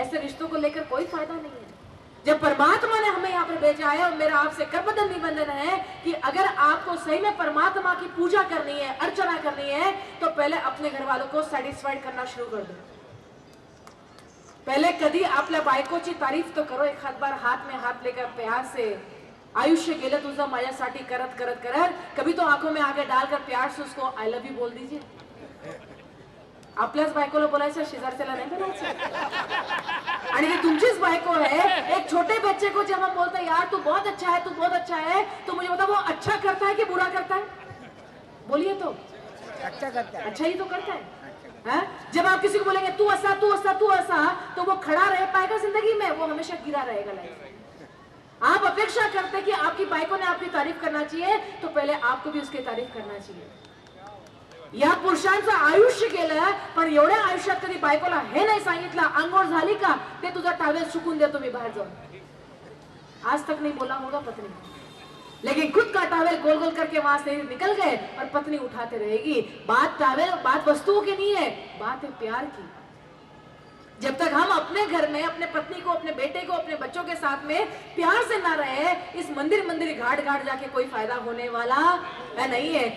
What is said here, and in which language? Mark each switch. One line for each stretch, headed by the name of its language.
Hindi: ऐसे रिश्तों को लेकर कोई फायदा नहीं है। जब परमात्मा ने हमें यहाँ पर भेजा है, और मेरा आपसे कर्तव्य निबंधन है कि अगर आपको सही में परमात्मा की पूजा करनी है, अर्चना करनी है, तो पहले अपने घर वालों को सैटिस्फाइड करना शुरू कर दो। पहले कधी आपल्या बायकोची तारीफ तो करो, एक बार हाथ में हाथ लेकर प्यार से,
Marathi: आयुष्य गेलं तुझं माझ्यासाठी करत करत
Hindi: करत, कभी तो आंखों में आगे डालकर प्यार से उसको आई लव यू बोल दीजिए।
Marathi: आपल्याच बायकोला बोलायचं, शेजारच्याला नाही बोलायचं। आणि ती तुमचीच बायको
Hindi: है। एक छोटे बच्चे को जब हम बोलते हैं यार तू बहुत अच्छा है, तू बहुत अच्छा है, तो मुझे बता वो अच्छा करता है कि बुरा करता है? बोलिए तो। अच्छा करता है। अच्छा ही तो करता है। हाँ? जब आप किसी को बोलेंगे तू ऐसा तू ऐसा तू ऐसा, तो वो खड़ा रह पाएगा जिंदगी में? वो हमेशा गिरा रहेगा लाइफ में। आप अपेक्षा करते हैं कि आपकी बायको ने आपकी तारीफ करना चाहिए, तो पहले आपको भी उसकी तारीफ करना चाहिए।
Marathi: या पुरुषांचं आयुष्य गेलं, पण एवढ्या आयुष्यात कधी बायकोला हे नाही सांगितलं अंघोळ झाली का, ते तुझा टॉवेल सुकून देतो मी बाहेर जाऊन।
Hindi: आज तक नहीं बोला होगा पत्नी, लेकिन खुद का टॉवेल गोल गोल करके वहां से निकल गए और पत्नी उठाते रहेगी। बात टॉवेल, बात वस्तुओं की नहीं है, बात है प्यार की। जब तक हम अपने घर में अपने पत्नी को, अपने बेटे को, अपने बच्चों के साथ में प्यार से ना रहे, इस मंदिर मंदिर घाट घाट जाके कोई फायदा होने वाला नहीं है।